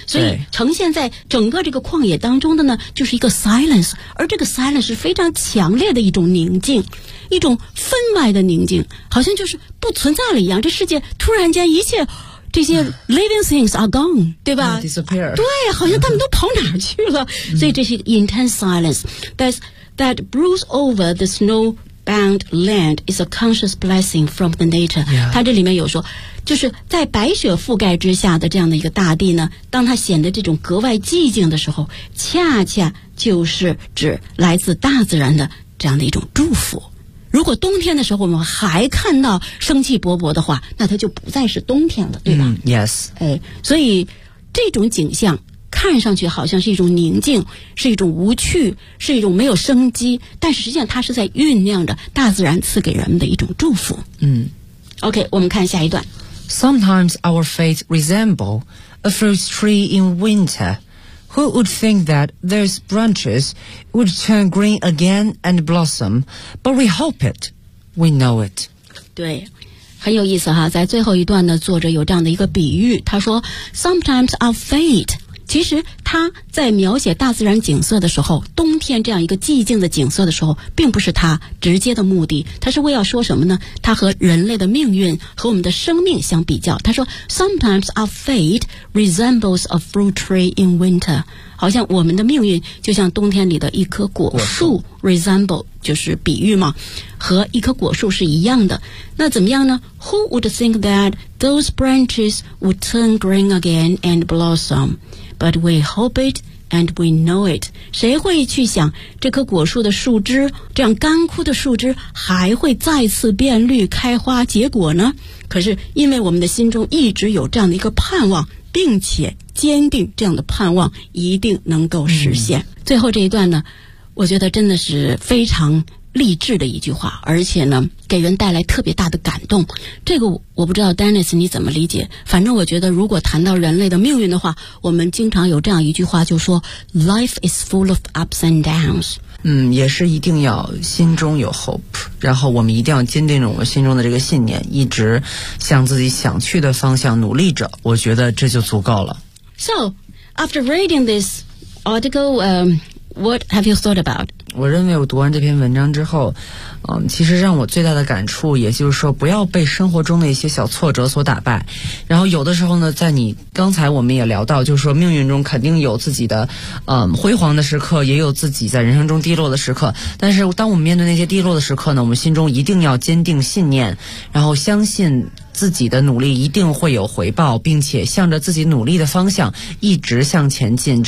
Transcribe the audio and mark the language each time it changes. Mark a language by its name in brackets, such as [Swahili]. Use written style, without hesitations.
[Chinese] 所以呈现在整个这个旷野当中的呢，就是一个 silence， 而这个 silence 是非常强烈的一种宁静，一种分外的宁静，好像就是不存在了一样，这世界突然间一切这些 [English] living things are gone， [Chinese] 对吧？ [English] Disappear. [Chinese] 对，好像他们都跑哪儿去了。所以这是 [English] intense silence that brews over the snowbound land is a conscious blessing from the nature. [Chinese] 他这里面有说，就是在白雪覆盖之下的这样的一个大地呢，当它显得这种格外寂静的时候，恰恰就是指来自大自然的这样的一种祝福。如果冬天的时候我们还看到生气勃勃的话，那它就不再是冬天了，对吧？ [English] 嗯 ，yes。 [Chinese] 哎，所以这种景象看上去好像是一种宁静，是一种无趣，是一种没有生机，但实际上它是在酝酿着大自然赐给人们的一种祝福。嗯，OK， 我们看下一段。 [English] Sometimes our fate resemble a fruit tree in winter. Who would think that those branches would turn green again and blossom? But we hope it. We know it. [Chinese] 对，很有意思哈。在最后一段呢，作者有这样的一个比喻，他说 ， [English] Sometimes our fate。 [Chinese] 其实他在描写大自然景色的时候，冬天这样一个寂静的景色的时候，并不是他直接的目的，他是为要说什么呢？他和人类的命运和我们的生命相比较，他说 [English] Sometimes our fate resembles a fruit tree in winter， [Chinese] 好像我们的命运就像冬天里的一棵果树， resemble 就是比喻嘛，和一棵果树是一样的。那怎么样呢？ [English] Who would think that those branches would turn green again and blossom？ But we hope it and we know it. [Chinese] 谁会去想这棵果树的树枝，这样干枯的树枝还会再次变绿开花结果呢？可是因为我们的心中一直有这样的一个盼望，并且坚定这样的盼望一定能够实现。嗯，最后这一段呢，我觉得真的是非常励志的一句话，而且呢给人带来特别大的感动。这个我不知道 Dennis 你怎么理解，反正我觉得如果谈到人类的命运的话，我们经常有这样一句话，就说 [English] Life is full of ups and downs。 [Chinese] 嗯，也是一定要心中有 hope， 然后我们一定要坚定着我们心中的这个信念，一直向自己想去的方向努力着，我觉得这就足够了。 [English] So after reading this article what have you thought about？ [Chinese] 我认为我读完这篇文章之后，嗯，其实让我最大的感触，也就是说不要被生活中的一些小挫折所打败。然后有的时候呢，在你刚才我们也聊到，就是说命运中肯定有自己的辉煌的时刻，也有自己在人生中低落的时刻，但是当我们面对那些低落的时刻呢，我们心中一定要坚定信念，然后相信自己的努力一定会有回报，并且向着自己努力的方向一直向前进。